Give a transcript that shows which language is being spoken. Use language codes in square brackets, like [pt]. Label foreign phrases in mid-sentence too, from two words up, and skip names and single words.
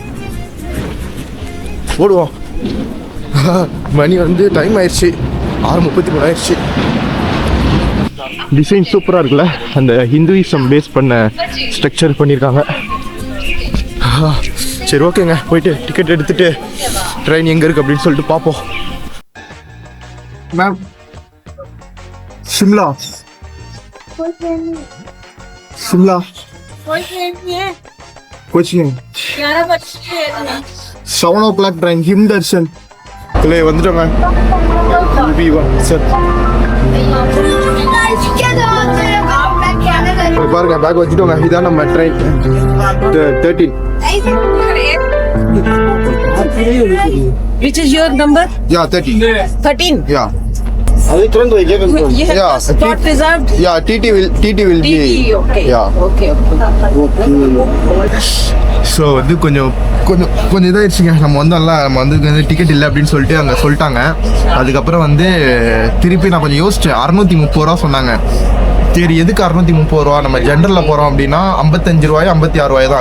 [ta] ஓடுவோம். மணி வந்து டைம் ஆயிடுச்சு, 6:33 ஆயிடுச்சு. டிசைன் சூப்பராக இருக்குல்ல, அந்த ஹிந்துயிசம் பேஸ் பண்ண ஸ்ட்ரக்சர் பண்ணியிருக்காங்க. சரி ஓகேங்க, போயிட்டு டிக்கெட் எடுத்துட்டு ட்ரெயின் எங்கே இருக்குது அப்படின்னு சொல்லிட்டு பார்ப்போம். மேம், [hi] शिमला कुछ नहीं, 7 o'clock ट्रेन हिम दर्शन வந்துட்டோங்க. [ta] பாருங்க, பேக் வச்சுட்டோங்க. இதான் நம்ம ட்ரெயின் 13. [en] Which is your number? Yeah, 13. 13. Yeah. Yeah. Spot reserved. Yeah, TT will be. Okay. Yeah. Okay. [ta] ஸோ வந்து கொஞ்சம் இதாகிடுச்சுங்க. நம்ம வந்து டிக்கெட் இல்லை அப்படின்னு சொல்லிட்டு அங்கே சொல்லிட்டாங்க. அதுக்கப்புறம் வந்து திருப்பி நான் கொஞ்சம் யோசித்தேன். 630 ரூபா சொன்னாங்க. சரி, எதுக்கு 630 ரூபா? நம்ம ஜென்ரலில் போகிறோம் அப்படின்னா 55 ரூபாய் 56 ரூபாய் தான்.